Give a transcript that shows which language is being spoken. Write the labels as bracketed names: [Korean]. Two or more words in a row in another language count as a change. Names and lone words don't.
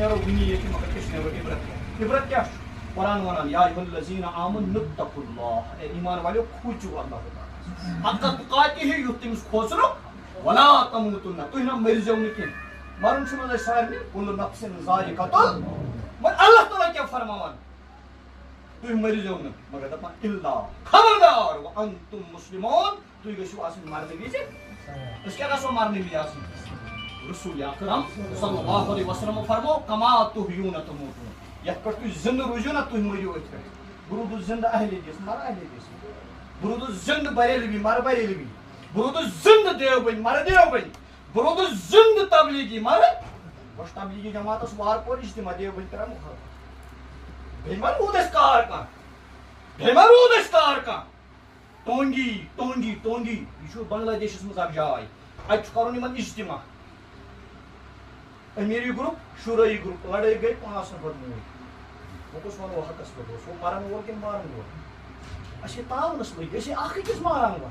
[Kashmiri] نیرو وٕنی ییٚتہِ مگر أسۍ نیرو عبرت کیٛاہ چھُ قرآن ونان [Arabic] یا ایُہا الذیٖنَ آمنوا اتقوا اللہ [Urdu] اے ایمان والیو [Kashmiri] کھوٗژِو اللہ تعالیٰ [Arabic] حق تقاتِہ [Kashmiri] یُتھ تٔمِس کھوژنُک [Arabic] ولا تموٗتُنہ [Kashmiri] تُہۍ نہ مٔرزیو نہٕ کینٛہہ مرُن چھُنہٕ حظ اَسہِ سارنٕے [Arabic] کُلُّ نفسٍ ذائقۃُ [Kashmiri] مگر اللہ تعالیٰ کیٛاہ فرماوان تُہۍ مٔرزیو نہٕ مگر دپان اِلا خبردار [Arabic] وانتم مسلمون [Kashmiri] تُہۍ گٔژھِو آسٕنۍ مرنہٕ وِزِ أسۍ کیٛاہ گژھو مرنہٕ وِزِ آسٕنۍ رسول اکرم [Arabic] صلی اللہ علیہ وسلمو [Kashmiri] فرمو [Arabic] کما تحیون تموتون [Kashmiri] یتھ پٮ۪ٹھ تُہۍ زندٕ روٗزِو نا تُہۍ مٔرِو أتھۍ پٮ۪ٹھ بہٕ روٗدُس زندٕ اہلِ دیس مر اہلِ دیس بہٕ روٗدُس زندٕ بریلوی مر بریلوی بہٕ روٗدُس زندٕ دیوبند مر دیوبند بہٕ روٗدُس زندٕ تبلیغی مر بہٕ تبلیغی جماعتس وار پور اجتماع دیوبند کران مخالفت بیٚیہِ ما روٗد اَسہِ کار کانٛہہ ٹونگی یہِ چھُ بنگلہ دیشس منٛز اکھ جاے اتہِ چھُ کرُن یِمن اجتماع امیری گروپ شُرٲیی گروپ لڑٲے گٔے 5 نفر موٗدۍ وۄنۍ کُس وَنو حقس پٮ۪ٹھ اوس ہُہ پرن وول کِنہٕ مارن وول أسۍ چھِ تاونس لٔگۍ أسۍ چھِ اکھ أکِس ماران وۄنۍ